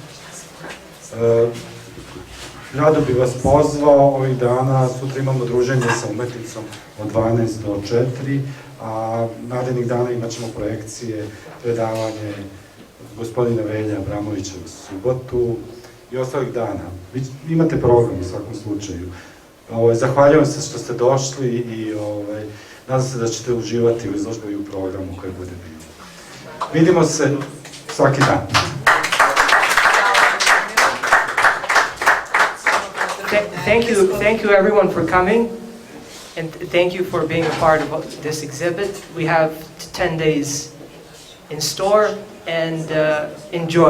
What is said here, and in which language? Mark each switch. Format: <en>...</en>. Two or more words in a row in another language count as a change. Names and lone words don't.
<sr>Rado bih vas pozvao ovih dana, sutra imamo druženje sa umetnicom od 12 do 4, a narednih dana imat ćemo projekcije, predavanje gospodina Velja Abramovića u subotu i ostalih dana. Imate program u svakom slučaju. Zahvaljujem se što ste došli i nadam se da ćete uživati u izložbi i u programu koji bude bilo. Vidimo se svaki dan.</sr> <en>Thank you everyone for coming, and thank you for being a part of this exhibit. We have 10 days in store, and enjoy.</en>